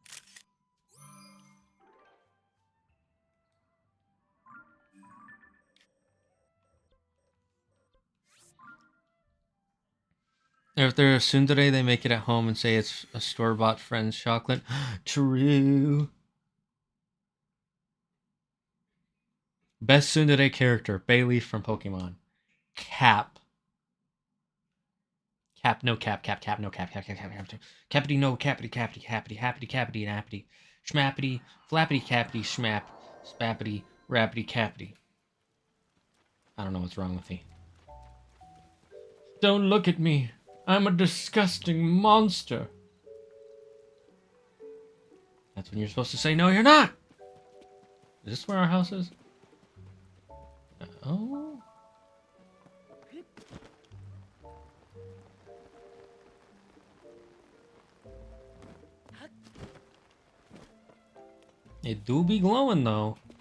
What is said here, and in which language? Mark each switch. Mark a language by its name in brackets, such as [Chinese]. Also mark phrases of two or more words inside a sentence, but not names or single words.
[English] If they're a tsundere, they make it at home and say it's a store-bought friend's chocolate. True. Best tsundere character, Bayleaf from Pokemon. Cap. Cap, no cap, cap, cap, no cap, cap, cap, cap, cap, cap. Cappity, no cappity, cappity, cappity, happity, cappity, nappity. Schmappity, flappity, cappity, schmap. Spappity, rappity, cappity. I don't know what's wrong with me. Don't look at me. I'm a disgusting monster. That's when you're supposed to say, no, you're not. Is this where our house is? Oh. It do be glowing, though.